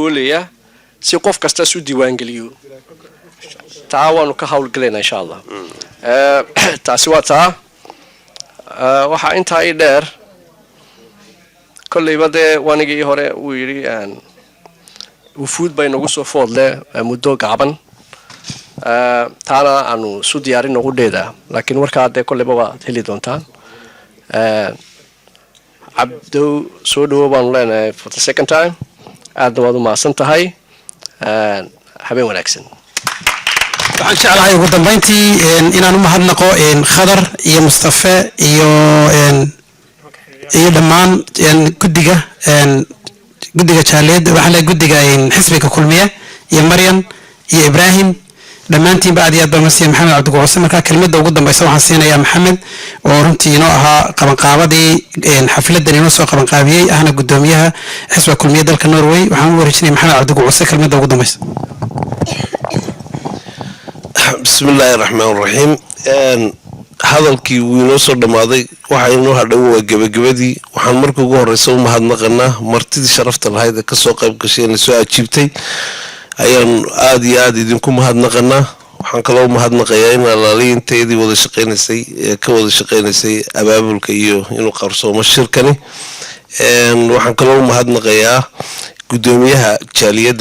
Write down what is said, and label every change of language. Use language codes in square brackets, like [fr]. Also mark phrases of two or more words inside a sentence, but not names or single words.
[so] oolayaa si qof kasta isu diiwaangeliyo taa waanu ka howlgalaynaa [ar] إن شاء الله [so] taasi waa taa waxaa intaa ii dheer kolleyba dee wanigii hore uu yidhi wufuud bay nagu soo foodle muddo gaaban taana aanu isu diyaarin ugu dheedaa laakiin warkaa dee kolleyba waad heli doontaan cabdow soo dhawo baanu leenahay [en] for the second time [so] aadna waad u mahadsan tahay habeen wanaagsan waxaan jeclahay ugu dambeyntii inaan u mahadnaqo khadar iyo mustafe iyo dhammaan guddiga jaaliyadda waxaa leeyahay guddiga xisbiga kulmiye iyo Maryam iyo Ibrahim dhammaantiinba aad iyo aad baan masiya maxamed cabdigucuse markaa kelmadda ugu dambeysa waxaan siinayaa maxamed oo runtii inoo ahaa qabanqaabadii xafladan inoo soo qabanqaabiyey ahna guddoomiyaha xisbiga kulmiye dalka Norway waxaan u wareejinaya maxamed cabdigucuse kelmadda ugu dambeysa [ar] بسم الله الرحمن الرحيم [so] hadalkii wuu inoo soo dhammaaday waxa inoo hadhow waa gebagabadii waxaan markii ugu horreysa u mahadnaqanaa martidii sharafta lahayd ee kasoo qayb gashay inay soo ajiibtay ayaan aad iyo aad idinku mahadnaqanaa waxaan kaloo mahadnaqayaa in alaaliinteedii wada shaqaynaysay ka wada shaqaynaysay abaabulka iyo inuu qarsoomo shirkani waxaan kaloo mahadnaqayaa gudoomiyaha jaaliyadda